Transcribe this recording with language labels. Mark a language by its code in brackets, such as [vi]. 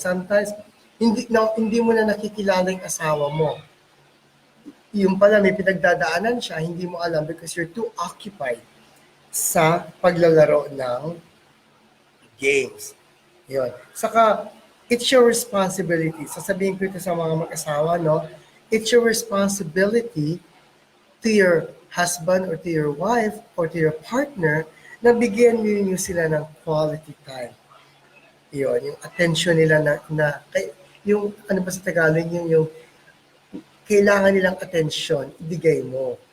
[tl] Sometimes, hindi mo na nakikilala yung asawa mo. Yung pala may pinagdadaanan siya, hindi mo alam [en] because you're too occupied [tl] sa paglalaro ng games. Yun. [en] Saka, it's your responsibility. [tl] Sasabihin ko ito sa mga mag-asawa, no? [en] It's your responsibility to your husband or to your wife or to your partner [tl] na bigyan niyo sila ng quality time. Yun, yung attention nila yung ano ba sa Tagalog, yung kailangan nilang attention, ibigay mo.